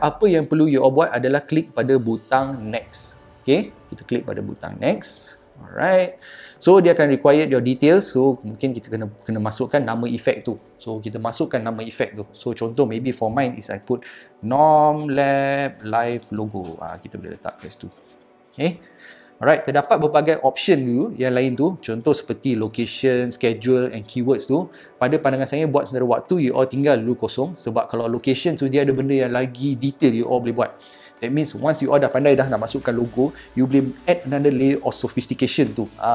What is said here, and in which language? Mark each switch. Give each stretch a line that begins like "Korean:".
Malay: Apa yang perlu
English: you all
Malay: buat adalah klik pada butang next. Okay, kita klik pada butang next. Alright. So dia akan
English: require your details.
Malay: So mungkin kita kena masukkan nama efek tu. So kita masukkan nama efek tu.
English: So
Malay: contoh
English: maybe for mine is I put Nom Lab Live logo.
Malay: Kita boleh letak kat situ. Okay. Alright, terdapat berbagai option dulu yang lain tu. Contoh seperti
English: location, schedule and keywords
Malay: tu. Pada pandangan saya, buat sementara waktu,
English: you all
Malay: tinggal dulu kosong. Sebab kalau location tu dia ada benda yang lagi detail,
English: you all
Malay: boleh buat.
English: That means once you all
Malay: dah pandai dah nak masukkan
English: logo, you
Malay: boleh
English: add another layer of sophistication tu.